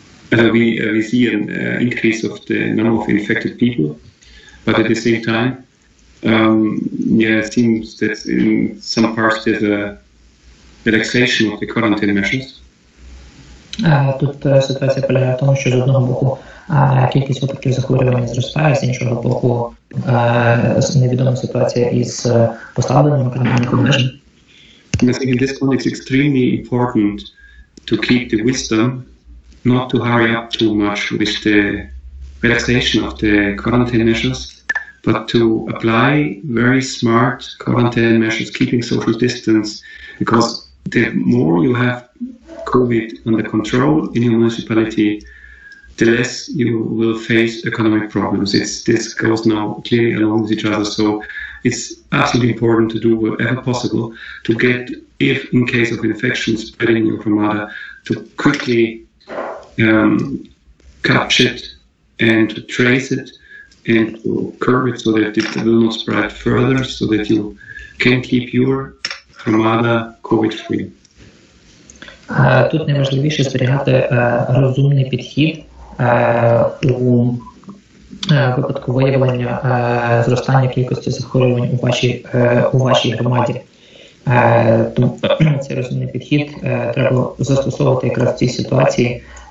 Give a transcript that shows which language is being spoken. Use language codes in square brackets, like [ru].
[en] We see an increase of the number of infected people, but at the same time, it seems that in some parts there's a relaxation of the quarantine measures. [uk] Тут ситуація полягає в тому, що з одного боку кількість випадків захворювання зростає, з іншого боку невідома ситуація із послабленням карантинних обмежень. [en] I think in this context it's extremely important to keep the wisdom not to hurry up too much with the relaxation of the quarantine measures, but to apply very smart quarantine measures, keeping social distance, because the more you have COVID under control in your municipality, the less you will face economic problems. This goes now clearly along with each other, so it's absolutely important to do whatever possible to get, if in case of infection spreading in your armada, to quickly catch it and to trace it and to curb it so that it will not spread further, so that you can keep your armada COVID-free. [uk] Тут найважливіше зберігати розумний підхід у випадку виявлення зростання кількості захворювань у вашій громаді. Тому цей розумний підхід треба застосовувати якраз в цій ситуації.